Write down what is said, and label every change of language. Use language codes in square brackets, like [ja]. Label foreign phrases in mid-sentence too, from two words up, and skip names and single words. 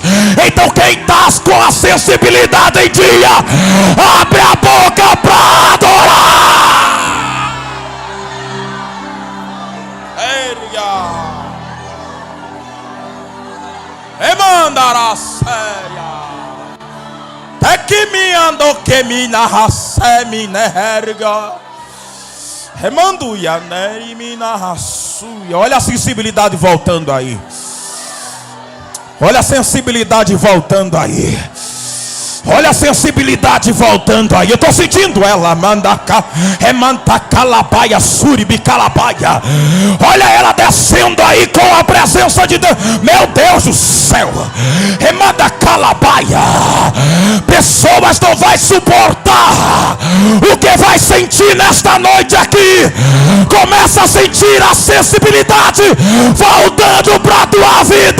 [pt] Então quem está com a sensibilidade em dia, abre a boca para adorar. Emandará séria. Até que me andou que me narrasse me nerga. Remanduia ne me narraçuia. Olha a sensibilidade voltando aí. Olha a sensibilidade voltando aí. Olha a sensibilidade voltando aí. Eu estou sentindo ela. Remanta calabaia, suribi calabaia. Olha ela descendo aí com a presença de Deus. Meu Deus do céu. Remanda calabaia. Pessoas não vai suportar o que vai sentir nesta noite aqui. Começa a sentir a sensibilidade voltando para a tua vida.